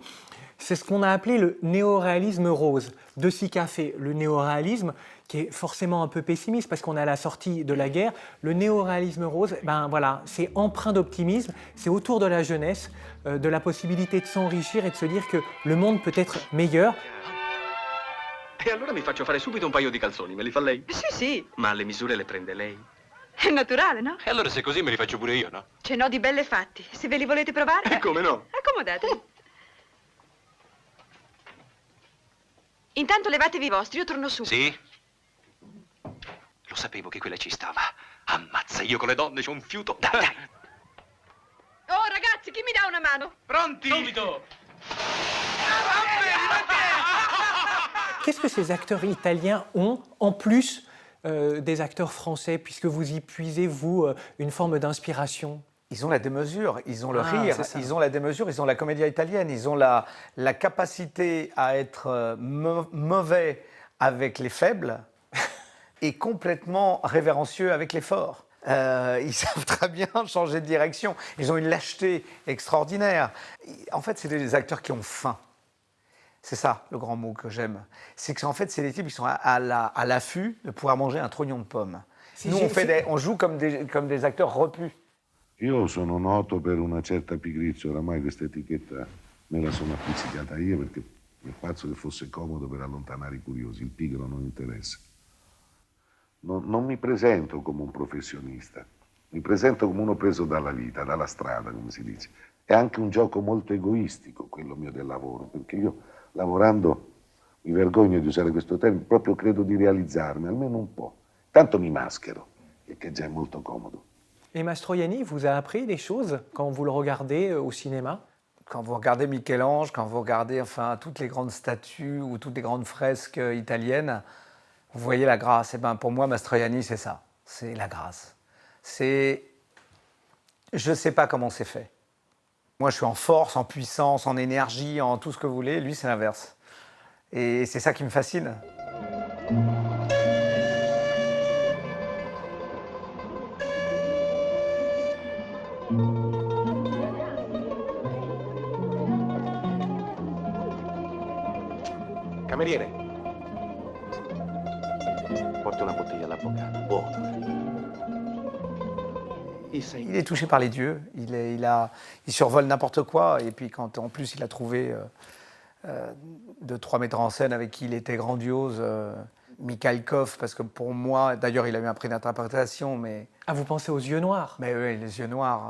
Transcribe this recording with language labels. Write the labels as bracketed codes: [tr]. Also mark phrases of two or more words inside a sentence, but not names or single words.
[fr] C'est ce qu'on a appelé le néoréalisme rose. De Sica fait le néoréalisme, qui est forcément un peu pessimiste parce qu'on est à la sortie de la guerre. Le néoréalisme rose, c'est empreint d'optimisme, c'est autour de la jeunesse, de la possibilité de s'enrichir et de se dire que le monde peut être meilleur. [it] E allora mi faccio fare subito un paio di calzoni, me li fa lei? Sì, sì. Ma le misure le prende lei? È naturale, no? E allora se è così me li faccio pure io, no? Ce n'ho di belle fatti. Se ve li volete provare... E come no? Accomodatevi. Intanto levatevi i vostri, io torno su. Sì? Lo sapevo che quella ci stava. Ammazza, io con le donne c'ho un fiuto. Dai, dai. Oh, ragazzi, chi mi dà una mano? Pronti? Subito! [fr] Qu'est-ce que ces acteurs italiens ont en plus des acteurs français, puisque vous y puisez, vous, une forme d'inspiration? Ils ont la démesure, ils ont le Ah, rire, c'est ça. ils ont la démesure, ils ont la commedia italienne, ils ont la capacité à être mauvais avec les faibles et complètement révérencieux avec les forts. Ils savent très bien changer de direction. Ils ont une lâcheté extraordinaire. En fait, c'est des acteurs qui ont faim. C'est ça, le grand mot que j'aime. C'est qu'en fait, c'est des types qui sont à l'affût de pouvoir manger un trognon de pommes. Nous, on joue comme des acteurs repus. [it] Io sono noto per una certa pigrizia, oramai questa etichetta me la sono appizzicata io perché mi penso che fosse comodo per allontanare i curiosi, il pigro non interessa. Non mi presento come un professionista, mi presento come uno preso dalla vita, dalla strada, come si dice. È anche un gioco molto egoistico quello mio del lavoro, perché io lavorando, mi vergogno di usare questo termine, proprio credo di realizzarmi, almeno un po'. Tanto mi maschero, e che già è molto comodo. [fr] Et Mastroianni vous a appris des choses quand vous le regardez au cinéma? Quand vous regardez Michel-Ange, quand vous regardez toutes les grandes statues ou toutes les grandes fresques italiennes, vous voyez la grâce. Et ben pour moi, Mastroianni, c'est ça. C'est la grâce. Je ne sais pas comment c'est fait. Moi, je suis en force, en puissance, en énergie, en tout ce que vous voulez. Lui, c'est l'inverse. Et c'est ça qui me fascine. [it] Cameriere, porta una bottiglia all'avvocato. Vuoto. [fr] Il est touché par les dieux. Il survole n'importe quoi. Et puis quand en plus il a trouvé 2-3 metteurs en scène avec qui il était grandiose, Mikhalkov, parce que pour moi, d'ailleurs il a eu un prix d'interprétation, mais... Ah, vous pensez aux Yeux Noirs? Mais oui, les yeux noirs.